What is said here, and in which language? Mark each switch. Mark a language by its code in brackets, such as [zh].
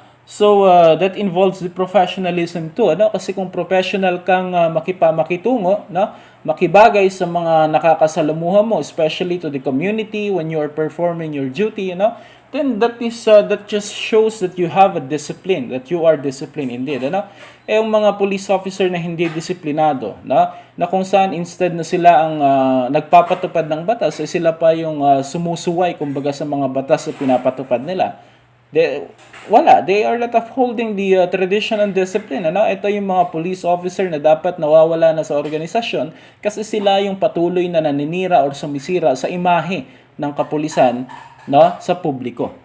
[en] So, that involves the professionalism too. [tl] Kasi kung professional kang makitungo, makibagay sa mga nakakasalamuha mo, [en] especially to the community when you are performing your duty, then that just shows that you have a discipline, that you are disciplined indeed. [tl] Yung mga police officer na hindi disiplinado, na kung saan instead na sila ang nagpapatupad ng batas, sila pa yung sumusuway kumbaga sa mga batas na pinapatupad nila. [en] They are not upholding the tradition and discipline. [tl] Ito yung mga police officer na dapat nawawala na sa organisasyon kasi sila yung patuloy na naninira or sumisira sa imahe ng kapulisan sa publiko.